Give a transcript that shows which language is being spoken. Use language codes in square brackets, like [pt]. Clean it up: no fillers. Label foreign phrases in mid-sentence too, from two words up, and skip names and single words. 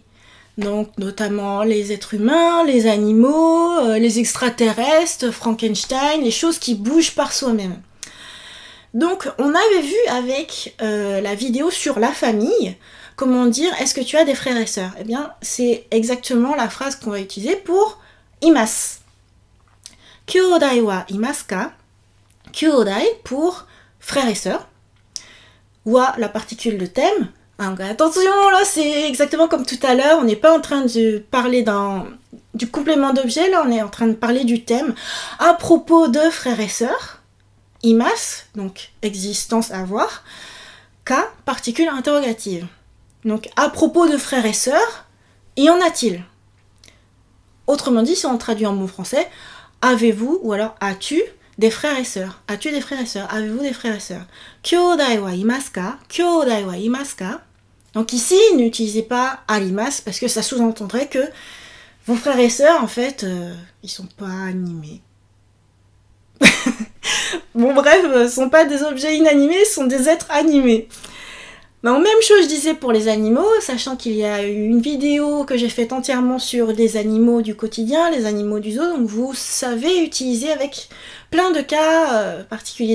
[fr] Donc notamment les êtres humains, les animaux, les extraterrestres, Frankenstein, les choses qui bougent par soi-même. Donc on avait vu avec la vidéo sur la famille, comment dire, est-ce que tu as des frères et sœurs? Eh bien c'est exactement la phrase qu'on va utiliser pour imasu. [ja] 兄弟はいますか? [fr] Kyodai pour frères et sœurs. Wa la particule de thème. Donc, attention, là c'est exactement comme tout à l'heure, on n'est pas en train de parler du complément d'objet, là on est en train de parler du thème. À propos de frères et sœurs, imasu, donc existence avoir, ka, particule interrogative. Donc à propos de frères et sœurs, y en a-t-il? Autrement dit, si on traduit en mot français, avez-vous ou alors as-tu des frères et sœurs? As-tu des frères et sœurs? Avez-vous des frères et sœurs? [ja] 兄弟はいますか? 兄弟はいますか? [fr] Donc ici, n'utilisez pas arimasu parce que ça sous-entendrait que vos frères et sœurs, en fait, ils sont pas animés. Bon bref, ce sont pas des objets inanimés, ce sont des êtres animés. Donc, même chose je disais pour les animaux, sachant qu'il y a eu une vidéo que j'ai faite entièrement sur les animaux du quotidien, les animaux du zoo, donc vous savez utiliser avec plein de cas particuliers.